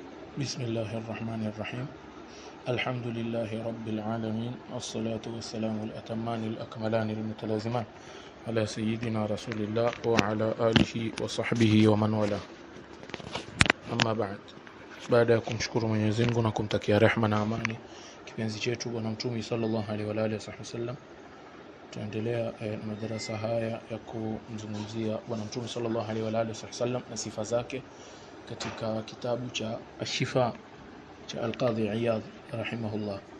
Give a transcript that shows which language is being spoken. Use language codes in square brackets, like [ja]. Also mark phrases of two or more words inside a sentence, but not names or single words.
[ar] بسم الله الرحمن الرحيم. الحمد لله رب العالمين، والصلاة والسلام الأتمان الأكملان المتلازمان على سيدنا رسول الله وعلى آله وصحبه ومن والاه. أما بعد [sw] ya kumshukuru Mwenyezi Mungu na kumtakia rehema na amani kipenzi chetu bwana Mtume [ar] صلى الله عليه وعلى آله وسلم, [sw] tuendelea na madarasa haya ya kumzungumzia bwana Mtume [ar] صلى الله عليه وعلى آله وسلم [sw] na sifa zake katika kitabu cha Ashifa cha Al-Qadhi Iyadh rahimahullah.